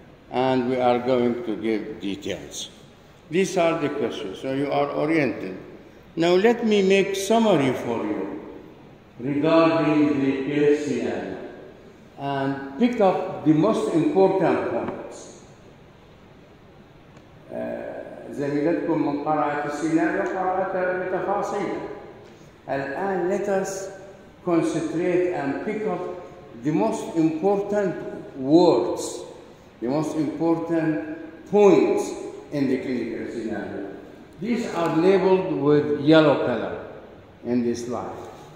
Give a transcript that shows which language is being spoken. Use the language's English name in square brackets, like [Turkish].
[English] And we are going to give details. These are the questions, so you are oriented. Now let me make summary for you regarding the case scenario and pick up the most important points. [Arabic] زميلتكم من قرأت السيناريو قرأتها بتفاصيل. الآن [English] let us concentrate and pick up the most important words, the most important points in the clinical scenario. These are labeled with yellow color in this slide.